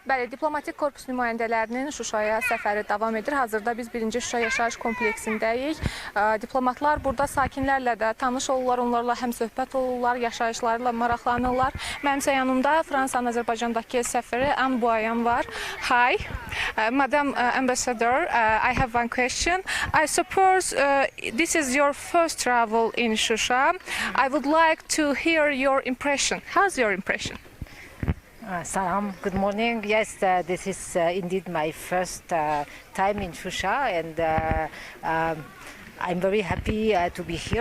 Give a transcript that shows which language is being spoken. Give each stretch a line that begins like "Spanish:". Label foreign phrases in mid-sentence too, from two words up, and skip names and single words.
Azerbaijani: Bəli, diplomatik korpus nümayəndələrinin Şuşaya səfəri davam edir. Hazırda biz 1-ci Şuşa yaşayış kompleksindəyik. Diplomatlar burada sakinlərlə də tanış olurlar, onlarla həm söhbət olurlar, yaşayışlarıyla maraqlanırlar. Mənimsə yanımda Fransanın Azərbaycandakı səfiri Anne Boyan var.
English: Hi, Madam Ambassador, I have one question. I suppose this is your first travel in Şuşa. I would like to hear your impression. How's your impression? Salam, good morning. Yes, this is indeed my first time in Shusha, and I'm very happy to be here.